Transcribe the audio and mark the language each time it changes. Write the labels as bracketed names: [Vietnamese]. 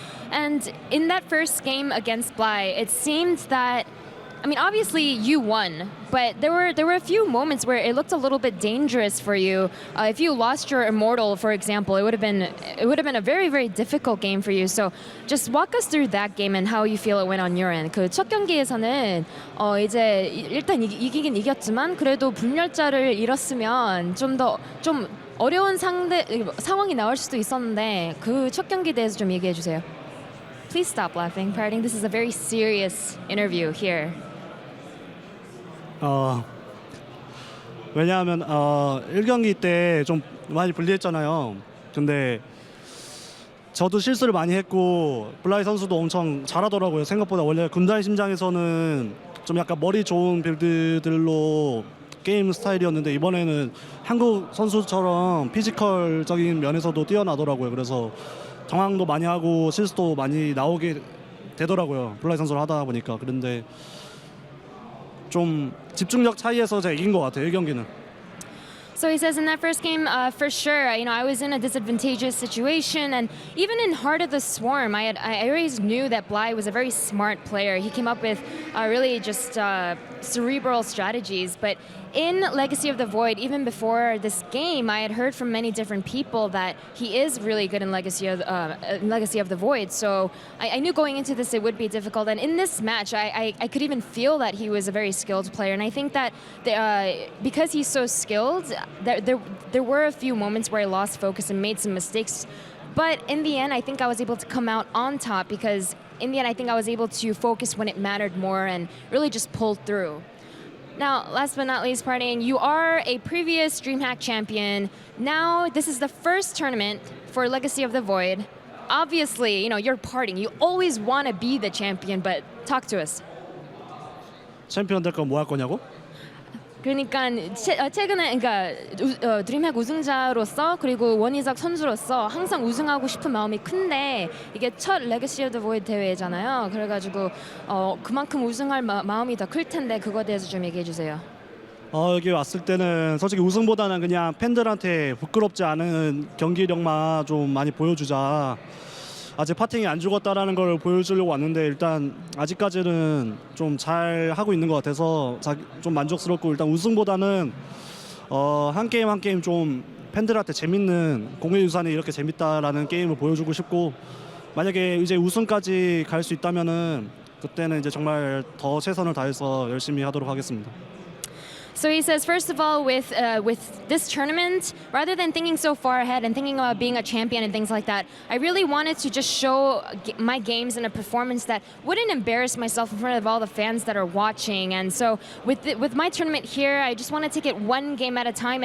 [English] And in that first game against Bly, it seemed that, I mean, obviously you won, but there were a few moments where it looked a little bit dangerous for you. If you lost your Immortal, for example, it would have been a very, very difficult game for you. So just walk us through that game and how you feel it went on your end. [Korean] 그 첫 경기에서는 이제 일단 이기긴 이겼지만 그래도 분열자를 잃었으면 좀 어려운 상황이 나올 수도 있었는데 그 첫 경기에 대해서 좀 얘기해 주세요. [English] Please stop laughing, Parting. This is a very serious interview here. [Korean] 왜냐하면 1경기 때 좀 많이 불리했잖아요. 근데 저도 실수를 많이 했고 블라이 선수도 엄청 잘하더라고요. 생각보다 원래 군단의 심장에서는 좀 약간 머리 좋은 빌드들로 게임 스타일이었는데 이번에는 한국 선수처럼 피지컬적인 면에서도 뛰어나더라고요. 그래서 정황도 많이 하고 실수도 많이 나오게 되더라고요. 블라이 선수를 하다 보니까. 그런데 좀 집중력 차이에서 제가 이긴 것 같아요. 1경기는. [English] So he says in that first game, for sure, I was in a disadvantageous situation, and even in Heart of the Swarm, I always knew that Bly was a very smart player. He came up with really just cerebral strategies, but in Legacy of the Void, even before this game, I had heard from many different people that he is really good in Legacy of the Void. So I knew going into this it would be difficult. And in this match, I could even feel that he was a very skilled player. And I think that because he's so skilled, there were a few moments where I lost focus and made some mistakes. But in the end, I think I was able to come out on top because in the end, I think I was able to focus when it mattered more and really just pull through. Now, last but not least, Parting, you are a previous DreamHack champion. Now, this is the first tournament for Legacy of the Void. Obviously, you're Parting. You always want to be the champion, but talk to us. [Korean] 챔피언 될 건 뭐 할 거냐고? 그러니까 최근에 드림핵 우승자로서 그리고 원희석 선수로서 항상 우승하고 싶은 마음이 큰데 이게 첫 레거시 오브 더 보이드 대회잖아요. 그래가지고 그만큼 우승할 마음이 더 클 텐데 그거에 대해서 좀 얘기해 주세요. 여기 왔을 때는 솔직히 우승보다는 그냥 팬들한테 부끄럽지 않은 경기력만 좀 많이 보여주자. 아직 파팅이 안 죽었다라는 걸 보여주려고 왔는데 일단 아직까지는 좀 잘 하고 있는 것 같아서 좀 만족스럽고 일단 우승보다는 한 게임 한 게임 좀 팬들한테 재밌는 공의 유산이 이렇게 재밌다라는 게임을 보여주고 싶고 만약에 이제 우승까지 갈 수 있다면은 그때는 이제 정말 더 최선을 다해서 열심히 하도록 하겠습니다. [English] So he says, first of all, with this tournament, rather than thinking so far ahead and thinking about being a champion and things like that, I really wanted to just show my games in a performance that wouldn't embarrass myself in front of all the fans that are watching. And so with my tournament here, I just want to take it one game at a time.